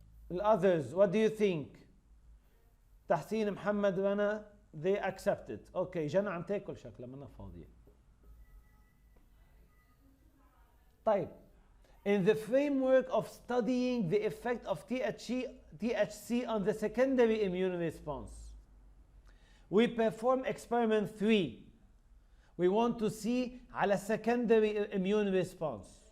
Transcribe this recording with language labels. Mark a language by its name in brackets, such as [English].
[English] The others, what do you think? تحسين، محمد، رنا, they accept it. [Arabic] Okay, جنى عم تاكل شكلها منها فاضية. طيب. [English] In the framework of studying the effect of THC on the secondary immune response, we perform experiment 3. We want to see [Arabic] على [English] secondary immune response.